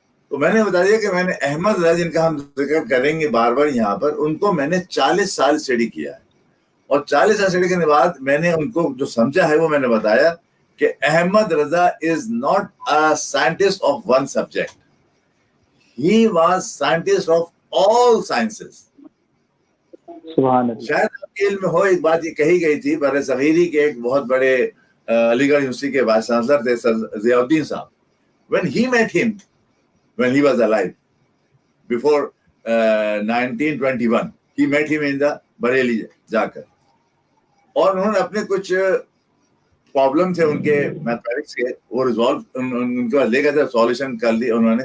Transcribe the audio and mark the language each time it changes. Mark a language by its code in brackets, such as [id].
[hi] तो मैंने बता दिया कि मैंने अहमद रज़ा जिनका हम जिक्र करेंगे बार बार यहाँ पर, उनको मैंने 40 साल स्टडी किया है, और 40 साल स्टडी करने के बाद मैंने उनको जो समझा है वो मैंने बताया कि अहमद रज़ा [en] is not a scientist of one subject. He was scientist of all sciences. [hi] शायद आपके इल्म में हो, एक बात ये कही गई थी, बर सगीरी के एक बहुत बड़े अलीगढ़ यूनिवर्सिटी के वाइस चांसलर थे सर ज़ियाउद्दीन साहब, [en] when he met him when he was alive before 1921, he met him in the [hi] Bareilly जाकर, और उन्होंने अपने कुछ प्रॉब्लम थे उनके मैथमेटिक्स के, वो रिजॉल्व उनके पास ले गए थे, सॉल्यूशन कर ली उन्होंने।